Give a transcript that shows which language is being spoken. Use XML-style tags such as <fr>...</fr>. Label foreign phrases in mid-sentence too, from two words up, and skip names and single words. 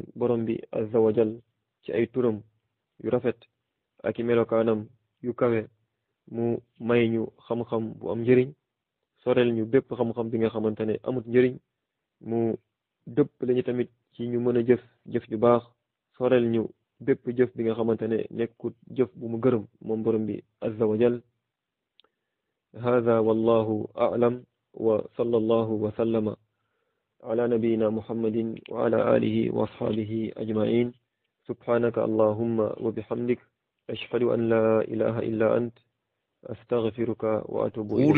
<wo>borom bi</wo> <ar>عز وجل</ar> <wo>ci ay turam yu rafet ak i melokaanam yu kawe mu may ñu xam-xam bu am njëriñ sorel ñu bépp xam-xam bi nga xamante ne amut njëriñ mu dëpp lañu tamit ci ñu mën a jëf ju baax sorel ñu bépp jëf bi nga xamante ne nekkut jëf bu mu gërëm moom borom bi</wo> <ar>عز وجل هذا والله أعلم وصلى الله وسلم على نبينا محمد وعلى آله وأصحابه أجمعين سبحانك اللهم وبحمدك أشهد أن لا إله إلا أنت أستغفرك وأتوب إليك</ar>